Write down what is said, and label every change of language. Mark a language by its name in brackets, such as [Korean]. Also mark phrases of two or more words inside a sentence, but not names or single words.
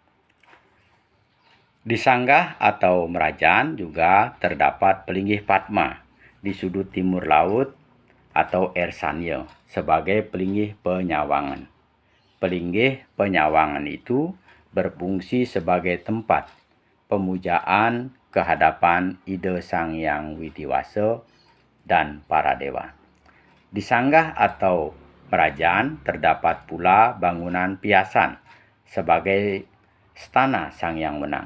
[Indonesian] Di sanggah atau merajan juga terdapat pelinggih Padma di sudut timur laut atau Ersanya sebagai pelinggih penyawangan. Pelinggih penyawangan itu berfungsi sebagai tempat pemujaan kehadapan Ida Sang Yang Widiwasa dan para dewa. Di sanggah atau merajan terdapat pula bangunan piasan sebagai stana Sang Yang Menang.